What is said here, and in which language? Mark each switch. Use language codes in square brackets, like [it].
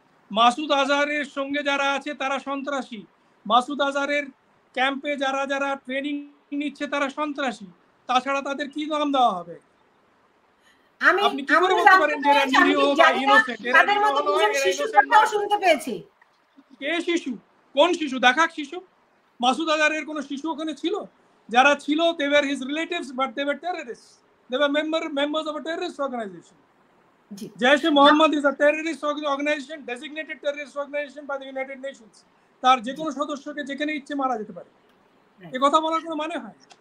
[bn] মাসুদ আজহারের সঙ্গে যারা আছে তারা সন্ত্রাসী, মাসুদ আজহারের ক্যাম্পে যারা যারা ট্রেনিং নিচ্ছে তারা সন্ত্রাসী, তাছাড়া তাদের কি নাম দেওয়া হবে? আপনি কি করে বলতে পারেন যে এরা নিরীহ বা ইনোসেন্ট? তাদের মধ্যে দুজন শিশুর কথাও শুনতে পেয়েছি। কে শিশু? কোন শিশু? দেখাক শিশু। মাসুদ আজহারের কোন শিশু ওখানে ছিল? যারা ছিল [en] they were his relatives but they were terrorists, they were members of a terrorist organization. Jaish-e-Mohammed is a terrorist organization, designated terrorist organization by the United Nations. [bn] তার যে কোনো সদস্যকে যেখানে ইচ্ছে মারা যেতে পারে, এই কথা বলার কোনো মানে হয়?